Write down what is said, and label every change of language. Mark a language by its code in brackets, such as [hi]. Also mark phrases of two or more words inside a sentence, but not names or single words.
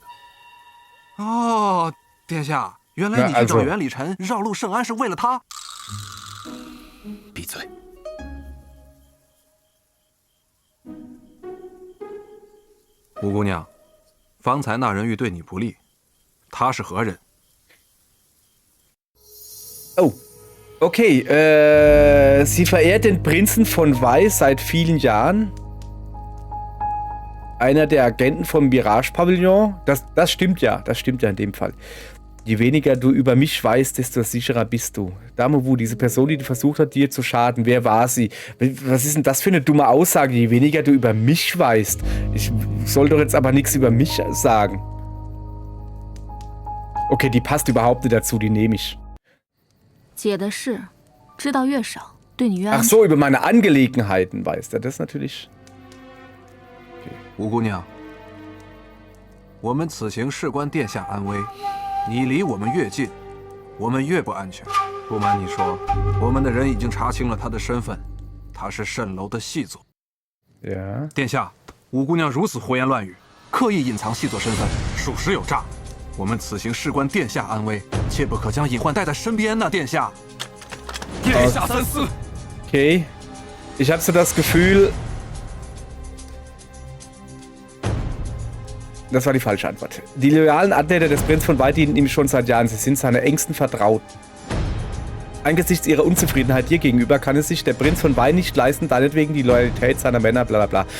[zh] 哦，殿下，原来你去找袁礼臣绕路圣安是为了他。闭嘴！吴姑娘，方才那人欲对你不利，他是何人？ [en] Oh, okay. [de] Sie verehrt den Prinzen von Weiß seit vielen Jahren. Einer der Agenten vom Mirage-Pavillon. Das stimmt ja. Das stimmt ja in dem Fall. Je weniger du über mich weißt, desto sicherer bist du. Dame Wu, diese Person, die versucht hat, dir zu schaden, wer war sie? Was ist denn das für eine dumme Aussage? Je weniger du über mich weißt. Ich soll doch jetzt aber nichts über mich sagen. Okay, die passt überhaupt nicht dazu, die nehme ich. [zh] 姐的事知道越少，对你越安全。 [de] Ach so, über meine Angelegenheiten weiß er. Das ist natürlich... [zh] 吴姑娘，我们此行事关殿下安危，你离我们越近，我们越不安全。不瞒你说，我们的人已经查清了他的身份，他是蜃楼的细作。殿下，吴姑娘如此胡言乱语，刻意隐藏细作身份，属实有诈。我们此行事关殿下安危，切不可将隐患带在身边呐，殿下。殿下三思。 [de] Okay, ich habe so das Gefühl... Das war die falsche Antwort. Die loyalen Anwärter des Prinzen von Wei dienen ihm schon seit Jahren. Sie sind seine engsten Vertrauten. Angesichts ihrer Unzufriedenheit dir gegenüber kann es sich der Prinz von Wei nicht leisten, deinetwegen die Loyalität seiner Männer, bla bla bla.